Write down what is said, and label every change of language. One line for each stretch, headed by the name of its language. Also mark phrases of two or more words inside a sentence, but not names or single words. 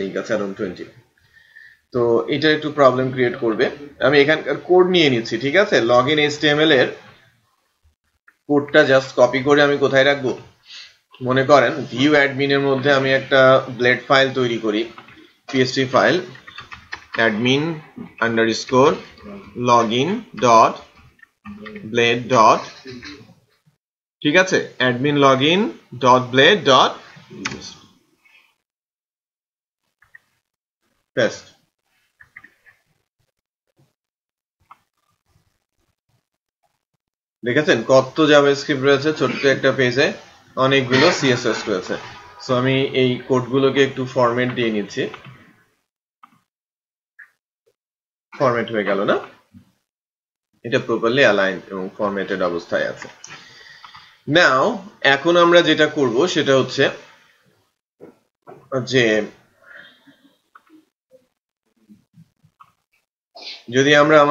Bangla: লিংক আছে अराउंड 20 তো এটা একটু প্রবলেম ক্রিয়েট করবে আমি এখানকার কোড নিয়ে নিচ্ছি ঠিক আছে
English: login HTML
Bangla: এর কোডটা জাস্ট কপি করে আমি কোথায় রাখবো মনে করেন
English: view admin
Bangla: এর মধ্যে আমি একটা
English: blade file
Bangla: তৈরি করি
English: PST file admin underscore login dot blade dot
Bangla: ঠিক আছে
English: admin login dot blade dot
Bangla: paste দেখেছেন কত জাভাস্ক্রিপ্ট রয়েছে ছোট্ট একটা পেজে অনেকগুলো সিএসএস রয়েছে সো আমি এই কোডগুলোকে একটু ফরম্যাট দিয়ে নিচ্ছি ফরম্যাট হয়ে গেল না এটা
English: properly aligned
Bangla: এবং ফরম্যাটেড অবস্থায় আছে নাও এখন আমরা যেটা করব সেটা হচ্ছে যে যদি আমরা